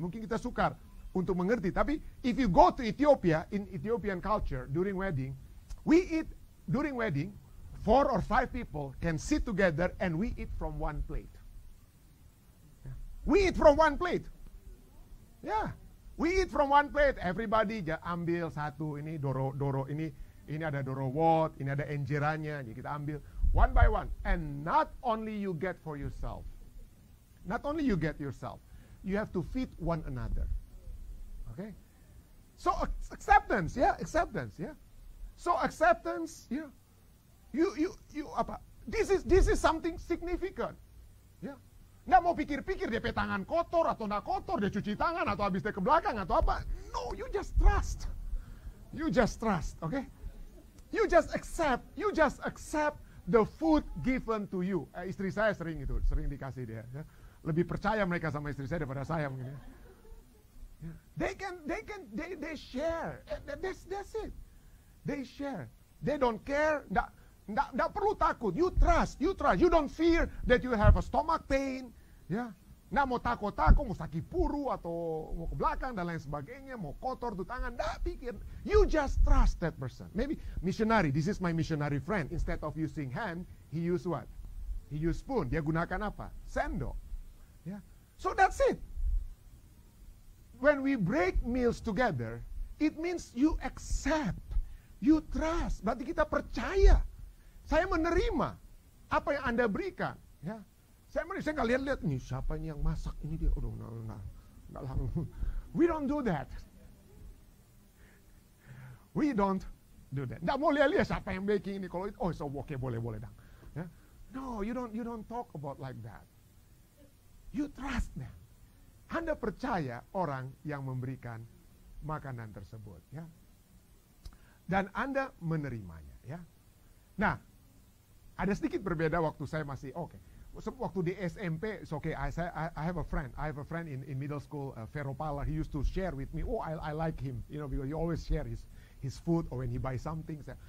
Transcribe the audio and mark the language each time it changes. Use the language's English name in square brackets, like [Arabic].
[Indonesian] Mungkin kita sukar untuk mengerti, tapi [English] if you go to Ethiopia, in Ethiopian culture, during wedding, we eat, during wedding, 4 or 5 people can sit together and we eat from one plate. We eat from one plate. Yeah, we eat from one plate. [Indonesian] Everybody ambil satu, ini doro ini ada doro wot, ini ada enjerannya, jadi kita ambil [English] one by one. And not only you get for yourself, not only you get yourself, you have to feed one another. Okay, so acceptance, yeah, acceptance, yeah. So acceptance, yeah. You apa? This is something significant, yeah. [Indonesian] Nggak mau pikir-pikir dia tangan kotor atau nggak kotor, dia cuci tangan atau habis dia ke belakang atau apa. [English] No, you just trust. You just trust, okay? You just accept the food given to you. [Indonesian] Istri saya sering dikasih dia. Ya. Lebih percaya mereka sama istri saya daripada saya mungkin. [English] Ya. They share. That's it. They share. They don't care. [Indonesian] Nggak perlu takut. [English] You trust. You don't fear that you have a stomach pain. [Indonesian] Ya, nggak mau takut-takut, mau sakit puru atau mau ke belakang dan lain sebagainya, mau kotor tuh tangan, nggak pikir. [English] You just trust that person. Maybe missionary, this is my missionary friend. Instead of using hand, he use what? He use spoon. [Indonesian] Dia gunakan apa? Sendok. [English] Ya, so that's it. When we break meals together, it means you accept, you trust. [Indonesian] Berarti kita percaya. Saya menerima apa yang Anda berikan. Ya. Saya nggak lihat-lihat nih siapa ini yang masak ini dia. Nggak langsung. [English] We don't do that. We don't do that. [Indonesian] Nggak mau lihat siapa yang baking ini. Kalau itu, so oke, boleh dong. Ya. [English] No, you don't talk about like that. You trust them. [Indonesian] Anda percaya orang yang memberikan makanan tersebut, ya. Dan Anda menerimanya, ya. Nah, ada sedikit berbeda waktu saya masih waktu di SMP, [English] it's okay. I have a friend. I have a friend in middle school, Vero Pala. He used to share with me. I like him, because he always share his food or when he buys something.